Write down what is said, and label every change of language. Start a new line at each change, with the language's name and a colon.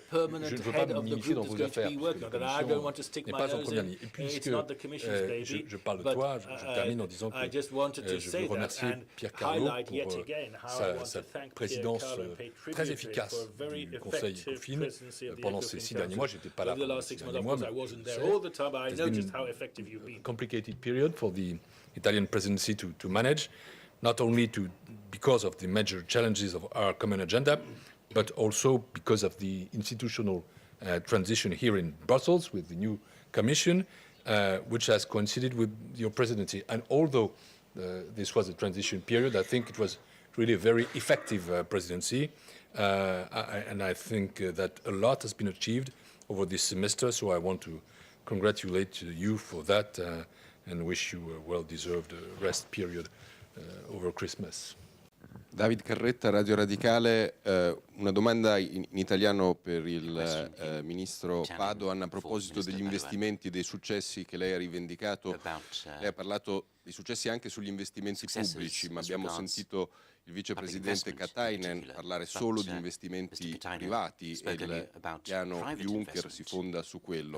French: Je ne veux pas m'immiscer dans vos affaires, parce que la Commission n'est pas en première ligne. Et puisque je parle de toi, je termine en disant que je veux remercier Pier Carlo pour sa présidence très efficace du Conseil ECOFIN pendant ces 6 derniers mois. J'étais pas là pendant ces derniers mois, mais
English: it's been a complicated period for the Italian presidency to manage, not only because of the major challenges of our common agenda, but also because of the institutional transition here in Brussels with the new Commission, which has coincided with your presidency. And although this was a transition period, I think it was really a very effective presidency. And I think that a lot has been achieved over this semester, so I want to congratulate you for that and wish you a well-deserved rest period over Christmas.
Italian: David Carretta, Radio Radicale, una domanda in italiano per il ministro Padoan a proposito degli investimenti, dei successi che lei ha rivendicato. Lei ha parlato di successi anche sugli investimenti pubblici, ma abbiamo sentito il vicepresidente Katainen parlare solo di investimenti privati e il piano Juncker si fonda su quello.